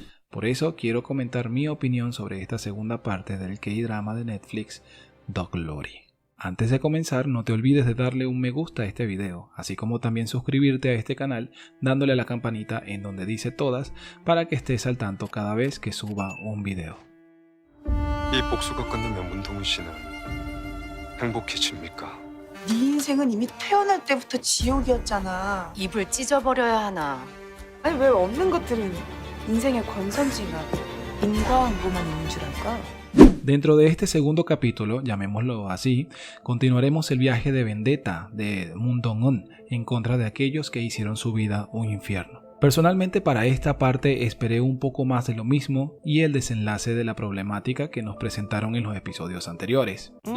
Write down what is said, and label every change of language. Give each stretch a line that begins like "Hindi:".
Spanish: Por eso quiero comentar mi opinión sobre esta segunda parte del K-drama de Netflix The Glory. Antes de comenzar, no te olvides de darle un me gusta a este video, así como también suscribirte a este canal dándole a la campanita en donde dice todas para que estés al tanto cada vez que suba un video.
Korean: 이 복수가 끝나면 문동훈 씨는 행복해집니까? 네 인생은 이미 태어날 때부터 지옥이었잖아. 입을 찢어버려야 하나. 아니 왜 없는 것들은 인생의 권선징악, 인과응보만 있는 줄 알까?
Spanish: Dentro de este segundo capítulo, llamémoslo así, continuaremos el viaje de vendetta de Moon Dong-eun en contra de aquellos que hicieron su vida un infierno. Personalmente para esta parte esperé un poco más de lo mismo y el desenlace de la problemática que nos presentaron en los episodios anteriores.